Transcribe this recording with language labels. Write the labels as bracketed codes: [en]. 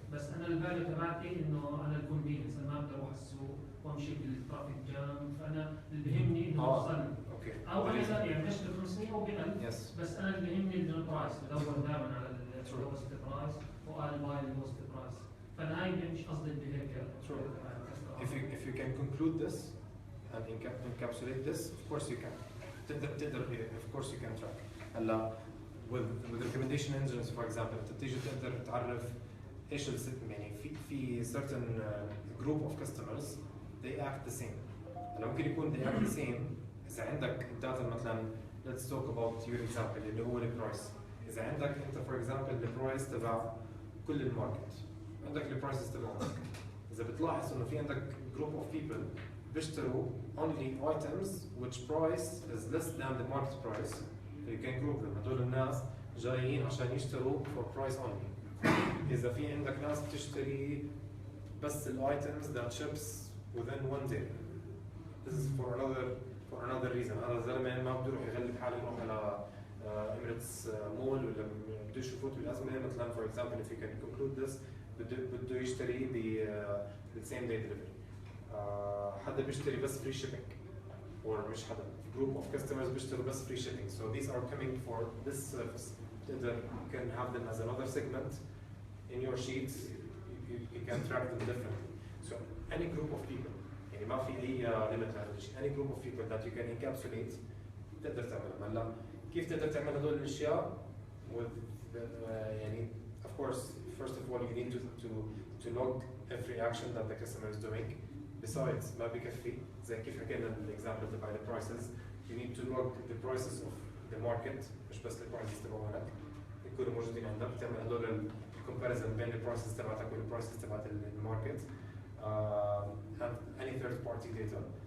[ar] بس انا الفاليو تبعتي انه انا الكونفينس، انا ما بدي اروح السوق وامشي بالترافيك جام، فانا اللي بيهمني انه اوصل. اوكي. او انا يعني بشتري ب 500 او ب 1000 بس انا اللي بيهمني البرايس، بدور دائما على اللوست برايس [en] Why buy اللوست برايس. [ar] فانا هاي مش قصدي البيهيفير. [en] If you can conclude this and encapsulate this, of course you can. [ar] تقدر [en] of course you can track. [ar] هلا [en] with recommendation engines for example [ar] انت بتيجي تقدر تعرف ايش يعني في [en] certain group of customers they act the same. [ar] هلا ممكن يكون [en] they act the same [ar] اذا عندك داتا مثلا [en] let's talk about your example [ar] اللي هو البرايس. اذا عندك انت [en] for example [ar] البرايس تبع كل الماركت، عندك البرايسز تبعهم. إذا بتلاحظ إنه في عندك [en] group of people [ar] بيشتروا [en] only items which price is less than the market price, you can group them. [ar] هدول الناس جايين عشان يشتروا [en] for price only. [ar] إذا في عندك ناس بتشتري بس ال [en] items that ships within one day. This is for another reason. [ar] هذا الزلمة ما بده يروح يغلب حاله يروح على Emirates مول ولا بده يشوفوه بالأزمة مثلا [en] for example if you can conclude this. [ar] بده يشتري بالسيم داي دليفري. حدا بيشتري بس فري شيبينج [en] or [ar] مش حدا جروب اوف كاستمرز بيشتروا بس فري شيبينج. [en] So these are coming for this service. [ar] تقدر [en] you can have them as another segment in your sheets. You can track them differently. So any group of people [ar] يعني ما في أي limit لهذا الشيء. [en] Any group of people that you can encapsulate تقدر تعملها. [ar] هلا كيف تقدر تعمل هدول الأشياء [en] with [ar] يعني [en] of course first of all you need to log every action that the customer is doing. Besides [ar] ما بكفي زي كيف حكينا بالاكزامبل تبع البرايسز [en] you need to log the prices of the market [ar] مش بس البرايسز تبعونك يكونوا موجودين عندك. تعمل هدول الكومباريزن بين البرايسز تبعتك والبرايسز تبعت الماركت. [en] And any third party data